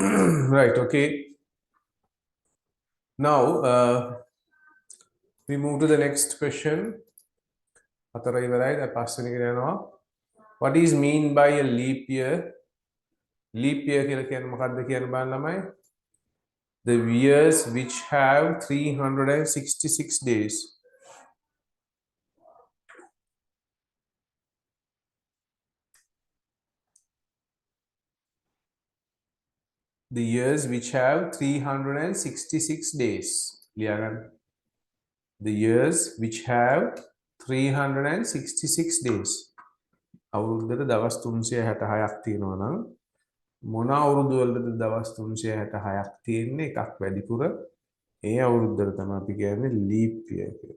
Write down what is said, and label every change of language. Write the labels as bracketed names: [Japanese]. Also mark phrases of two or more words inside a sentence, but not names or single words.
[English] Right, okay. Now, we move to the next question. What is mean by a leap year? Leap year [Sinhala] කියලා කියන්නේ මොකක්ද කියන බලන්න ළමයි. [English] The years which have 366 days. The years which have 366 days. [Sinhala] ලියාගන්න. [English] The years which have 366 days. [Sinhala] අවුරුද්දට දවස් 366ක් තියෙනවා නම් මොන අවුරුදු වලද දවස් 366ක් තියෙන්නේ එකක් වැඩිපුර ඒ අවුරුද්දට තමයි අපි කියන්නේ [English] leap year [Sinhala] කියලා.